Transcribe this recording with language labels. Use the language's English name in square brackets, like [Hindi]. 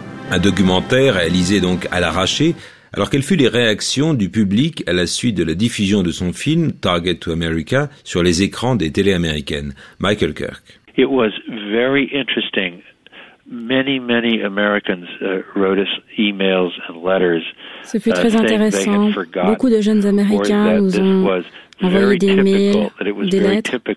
[French] Un documentaire réalisé donc à l'arraché. Alors, quelles furent les réactions du public à la suite de la diffusion de son film « Target to America » sur les écrans des télés américaines? Michael Kirk. [English] It was very interesting. Many Americans wrote us emails and letters. [French] Ce fut très intéressant. Beaucoup de jeunes Américains nous ont envoyé des mails, des lettres.